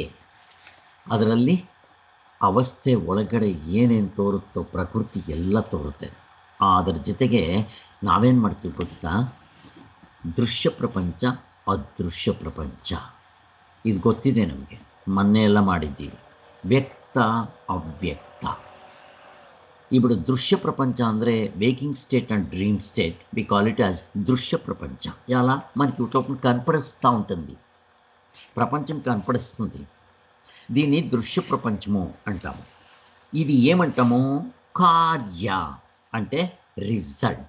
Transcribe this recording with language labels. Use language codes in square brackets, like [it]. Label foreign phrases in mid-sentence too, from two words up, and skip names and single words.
[kn] ಅದರಲ್ಲಿ ಅವಸ್ಥೆ ಒಳಗಡೆ ಏನೇನು ತೋರುತ್ತೋ ಪ್ರಕೃತಿ ಎಲ್ಲ ತೋರುತ್ತೆ. ಅದರ ಜೊತೆಗೆ ನಾವೇನು ಮಾಡ್ತೀವಿ ಗೊತ್ತಾ, ದೃಶ್ಯ ಪ್ರಪಂಚ, ಅದೃಶ್ಯ ಪ್ರಪಂಚ, ಇದು ಗೊತ್ತಿದೆ ನಮಗೆ, ಮೊನ್ನೆ ಎಲ್ಲ ಮಾಡಿದ್ದೀವಿ. ವ್ಯಕ್ತ ಅವ್ಯಕ್ತ. [te] ఇప్పుడు దృశ్య ప్రపంచం ಅಂದರೆ [en] waking state and dream state, we call it as [te] దృశ్య ప్రపంచం. ఎలా మనకి లోపల కనపడిస్తూ ఉంటుంది, ప్రపంచం కనపడిస్తుంది. దీన్ని దృశ్య ప్రపంచము అంటాము. ఇది ఏమంటాము, కార్య అంటే రిజల్ట్.